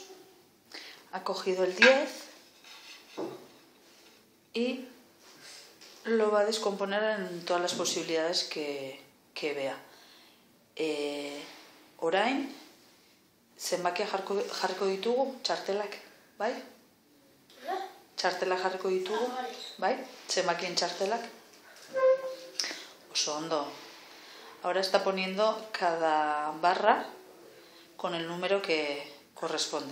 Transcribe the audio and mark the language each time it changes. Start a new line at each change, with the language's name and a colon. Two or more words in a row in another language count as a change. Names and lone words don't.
Spanish: Ha cogido el 10 y lo va a descomponer en todas las posibilidades que vea.
Basque: Orain, zenbakia jarriko ditugu, txartelak, bai? Txartelak jarriko ditugu, bai? Zenbakien txartelak. Oso ondo.
Spanish: Ahora está poniendo cada barra con el número que corresponde.